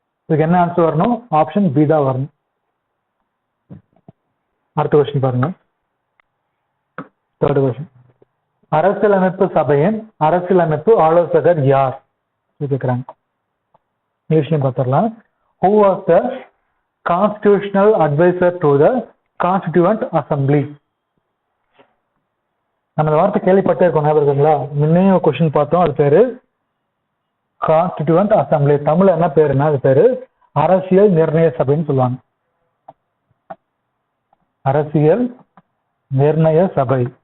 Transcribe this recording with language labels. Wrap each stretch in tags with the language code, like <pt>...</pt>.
<ta>இதுக்கு என்ன ஆன்சர் வரணும்? ஆப்ஷன் பி தான் வரணும். அடுத்த கொஸ்டின் பாருங்க. Third question. அரசியலமைப்பு சபையின் அரசியலமைப்பு ஆலோசகர் யார் கேட்கிறாங்க. விஷயம் பார்த்துடலாம்.</ta> <en>Who was the constitutional advisor to the Constituent Assembly?</en> <ta>நம்ம வார்த்தை கேள்விப்பட்டே இருக்கோம், ஞாபகம் இருக்குங்களா? முன்னையும் ஒரு கொஸ்டின் பார்த்தோம், அது பேரு கான்ஸ்டிடியூவன்ட் அசம்பிளி. தமிழ்ல என்ன பேருன்னா அது பேரு அரசியல் நிர்ணய சபைன்னு சொல்லுவாங்க. அரசியல் நிர்ணய சபை.</ta>